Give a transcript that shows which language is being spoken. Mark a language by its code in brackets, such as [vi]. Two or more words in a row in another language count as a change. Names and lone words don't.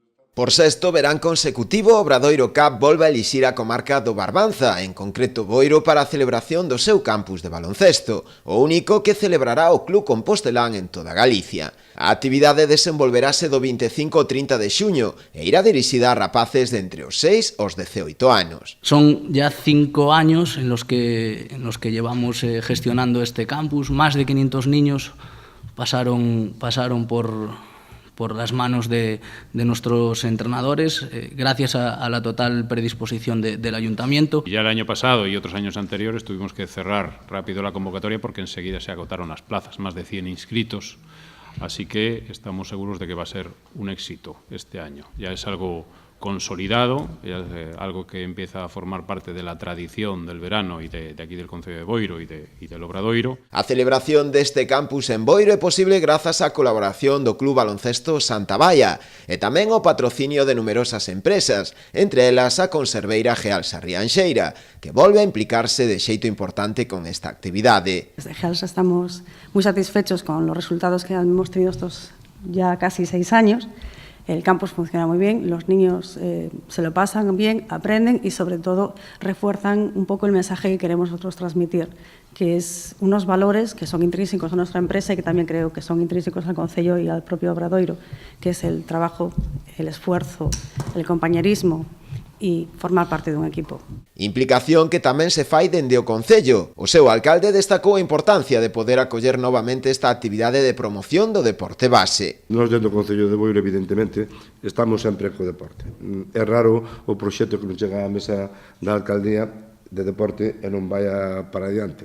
[gl] Por sexto verán consecutivo, o Obradoiro Cup volve a elixir a comarca do Barbanza, en concreto Boiro, para a celebración do seu campus de baloncesto, o único que celebrará o Club Compostelán en toda Galicia. A actividade desenvolverase do 25 ao 30 de xuño e irá dirixida a rapaces de entre os 6 aos 18 anos. [es] Son ya 5 años en los que llevamos gestionando este campus. Más de 500 niños pasaron por las manos de nuestros entrenadores, gracias a la total predisposición del ayuntamiento. Ya el año pasado y otros años anteriores tuvimos que cerrar rápido la convocatoria porque enseguida se agotaron las plazas, más de 100 inscritos, así que estamos seguros de que va a ser un éxito este año. Ya es algo consolidado, ya es algo que empieza a formar parte de la tradición del verano y de aquí del Concello de Boiro y del Obradoiro. [gl] A celebración deste campus en Boiro é posible grazas á colaboración do Club Baloncesto Santa Baia e tamén o patrocinio de numerosas empresas, entre elas a conserveira Gealsa Rianxeira, que volve a implicarse de xeito importante con esta actividade. [es] Desde Gealsa estamos muy satisfechos con los resultados que hemos tenido estos ya casi 6 años. El campus funciona muy bien, los niños se lo pasan bien, aprenden y sobre todo refuerzan un poco el mensaje que queremos nosotros transmitir, que es unos valores que son intrínsecos a nuestra empresa y que también creo que son intrínsecos al Concello y al propio Obradoiro, que es el trabajo, el esfuerzo, el compañerismo [gl] e formar parte dun equipo. [es] Implicación que tamén se fai dende o Concello. O seu alcalde destacou a importancia de poder acoller novamente esta actividade de promoción do deporte base. Nós dentro do Concello de Boiro, evidentemente, estamos sempre co deporte. É raro o proxecto que nos chega á mesa da alcaldía de deporte e non vai para adiante.